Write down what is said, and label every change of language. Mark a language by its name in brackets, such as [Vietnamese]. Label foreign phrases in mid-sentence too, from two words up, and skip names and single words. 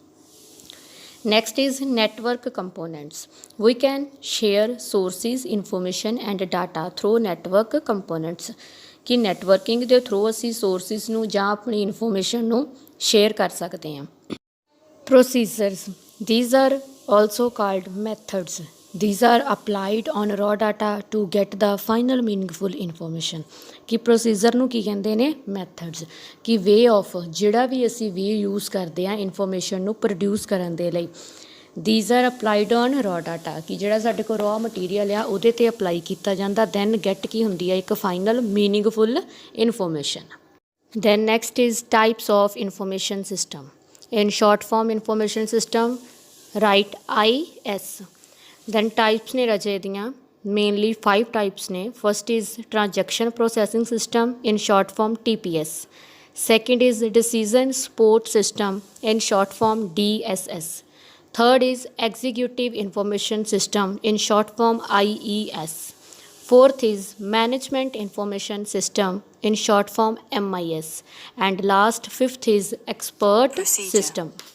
[English] next is network components we can share sources information and data through network components [Punjabi] ਕਿ ਨੈਟਵਰਕਿੰਗ ਦੇ ਥਰੂ ਅਸੀਂ ਸੋਰਸਿਸ ਨੂੰ ਜਾਂ ਆਪਣੀ ਇਨਫੋਰਮੇਸ਼ਨ ਨੂੰ ਸ਼ੇਅਰ ਕਰ ਸਕਦੇ ਹਾਂ [English] procedures these are also called methods. These are applied on raw data to get the final meaningful information. [Punjabi] ਕਿ ਪ੍ਰੋਸੀਜਰ ਨੂੰ ਕੀ ਕਹਿੰਦੇ ਨੇ ਮੈਥਡਸ ਕਿ [English] way of [Punjabi] ਜਿਹੜਾ ਵੀ ਅਸੀਂ ਵੇ ਯੂਜ਼ ਕਰਦੇ ਹਾਂ ਇਨਫੋਰਮੇਸ਼ਨ ਨੂੰ ਪ੍ਰੋਡਿਊਸ ਕਰਨ ਦੇ ਲਈ [English] these are applied on raw [Punjabi] data ਕਿ ਜਿਹੜਾ ਸਾਡੇ ਕੋਲ raw ਮਟੀਰੀਅਲ ਆ ਉਹਦੇ 'ਤੇ ਅਪਲਾਈ ਕੀਤਾ ਜਾਂਦਾ [English] then get [Punjabi] ਕੀ ਹੁੰਦੀ ਆ ਇੱਕ [English] final meaningful information then next is types of information system in short form information system write IS then types [Punjabi] ਨੇ ਰਜੇ ਦੀਆਂ [English] mainly 5 types ਨੇ first is transaction processing system in short form TPS second is decision support system in short form DSS third is executive information system in short form IES fourth is management information system in short form MIS and last fifth is expert system